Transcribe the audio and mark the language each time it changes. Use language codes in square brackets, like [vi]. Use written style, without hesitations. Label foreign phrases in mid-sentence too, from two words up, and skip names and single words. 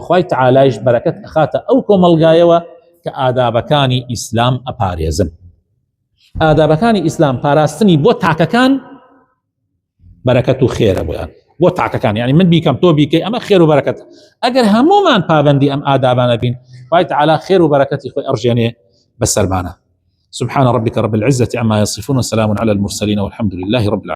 [ckb] خوای تەعالایش بەرەکەت ئەخاتە ئەو کۆمەڵگایەوە کە ئادابەکانی ئیسلام ئەپارێزن ئادابەکانی ئیسلام پاراستنی بۆ تاکەکان بەرەکەت و خێرە بۆیان بۆ تاکەکان یعنی من بیکەم تۆ بیکەی ئەمە خێر و بەرەکەت ئەگەر هەمومان پابەندی ئەم ئادابانە بین خوای تەعالا خێر و بەرەکەتی خۆی ئەڕژێنێ بەسەرمانە [ar] سبحان ربك رب العزة عما يصفون وسلام على المرسلين والحمد لله رب العالمين